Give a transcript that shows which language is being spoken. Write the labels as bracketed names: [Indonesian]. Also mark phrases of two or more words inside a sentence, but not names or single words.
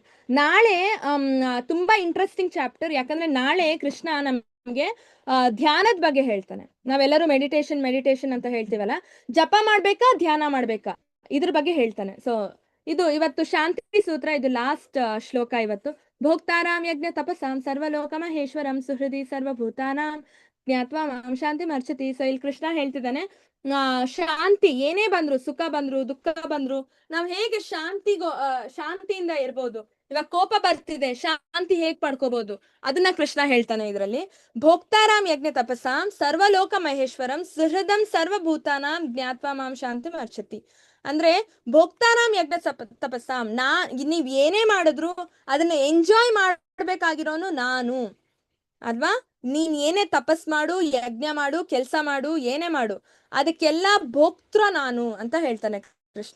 [Kannada] ನಾಳೆ ತುಂಬಾ [English] interesting chapter, [Kannada] ಯಾಕಂದ್ರೆ ನಾಳೆ ಕೃಷ್ಣ ನಮ್ಗೆ ಧ್ಯಾನದ ಬಗ್ಗೆ ಹೇಳ್ತಾನೆ. ನಾವೆಲ್ಲರೂ ಮೆಡಿಟೇಷನ್ ಅಂತ ಹೇಳ್ತೀವಲ್ಲ, ಜಪ ಮಾಡ್ಬೇಕಾ ಧ್ಯಾನ ಮಾಡ್ಬೇಕಾ ಇದ್ರ ಬಗ್ಗೆ ಹೇಳ್ತಾನೆ. ಸೊ ಇದು ಇವತ್ತು ಶಾಂತಿ ಸೂತ್ರ, ಇದು ಲಾಸ್ಟ್ ಶ್ಲೋಕ ಇವತ್ತು. [Sanskrit] ಭೋಕ್ತಾರಾಮ್ ಯಜ್ಞ ತಪಸಾಂ ಸರ್ವಲೋಕ ಮಹೇಶ್ವರಂ ಸುಹೃದಿ ಸರ್ವಭೂತಾನಾಂ ಜ್ಞಾತ್ವಾ ಮಾಂ ಶಾಂತಿ ಮರ್ಚತಿ. [Kannada] ಸೊ ಇಲ್ಲಿ ಕೃಷ್ಣ ಹೇಳ್ತಿದ್ದಾನೆ, ಶಾಂತಿ ಏನೇ ಬಂದ್ರು, ಸುಖ ಬಂದ್ರು ದುಃಖ ಬಂದ್ರು, ನಾವ್ ಹೇಗೆ ಶಾಂತಿಯಿಂದ ಇರ್ಬೋದು. ಇವಾಗ ಕೋಪ ಬರ್ತಿದೆ, ಶಾಂತಿ ಹೇಗ್ ಪಡ್ಕೋಬಹುದು ಅದನ್ನ ಕೃಷ್ಣ ಹೇಳ್ತಾನೆ ಇದ್ರಲ್ಲಿ. [Sanskrit] ಭೋಕ್ತಾರಾಮ್ ಯಜ್ಞ ತಪಸಾಂ ಸರ್ವಲೋಕ ಮಹೇಶ್ವರಂ ಸುಹೃದಂ ಸರ್ವಭೂತಾನಾಂ ಜ್ಞಾತ್ವಾ ಮಾಂ ಶಾಂತಿ ಮರ್ಚತಿ. [Kannada] ಅಂದ್ರೆ [Sanskrit] ಭೋಕ್ತಾರಾಮ್ ಯಜ್ಞ ತಪಸ್ಸಾಂ, [Kannada] ನೀವ್ ಏನೇ ಮಾಡಿದ್ರು ಅದನ್ನ ಎಂಜಾಯ್ ಮಾಡ್ಬೇಕಾಗಿರೋನು ನಾನು ಅಲ್ವಾ. ನೀನ್ ಏನೇ ತಪಸ್ ಮಾಡು, ಯಜ್ಞ ಮಾಡು, ಕೆಲ್ಸ ಮಾಡು, ಏನೇ ಮಾಡು, ಅದಕ್ಕೆಲ್ಲ ಭೋಕ್ತೃ ನಾನು ಅಂತ ಹೇಳ್ತಾನೆ ಕೃಷ್ಣ.